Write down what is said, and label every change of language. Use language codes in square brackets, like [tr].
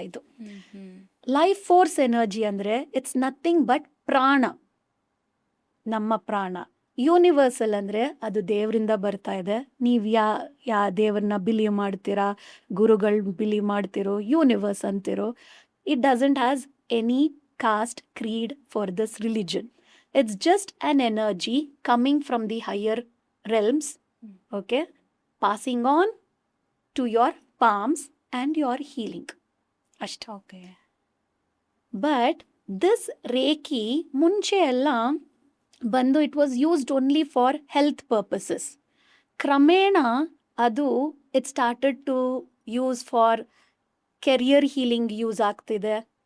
[kn] ಇದು life force energy ಅಂದರೆ [en] it's nothing but [kn] ಪ್ರಾಣ, ನಮ್ಮ ಪ್ರಾಣ. ಯೂನಿವರ್ಸಲ್ ಅಂದರೆ ಅದು ದೇವರಿಂದ ಬರ್ತಾ ಇದೆ. ನೀವು ಯಾ ದೇವ್ರನ್ನ ಬಿಲೀವ್ ಮಾಡ್ತೀರಾ, ಗುರುಗಳು ಬಿಲೀವ್ ಮಾಡ್ತಿರೋ, ಯೂನಿವರ್ಸ್ ಅಂತಿರೋ. [en] It doesn't has any caste, creed for this religion. It's just an energy coming from the higher realms, okay, passing on to your palms and your healing. [kn] ಅಷ್ಟ. ಓಕೆ. [en] But this reiki ಮುಂಚೆ ಎಲ್ಲ ಬಂದು it was used only for health purposes. ಕ್ರಮೇಣ ಅದು it started to use for career healing use ಆಗ್ತಿದೆ.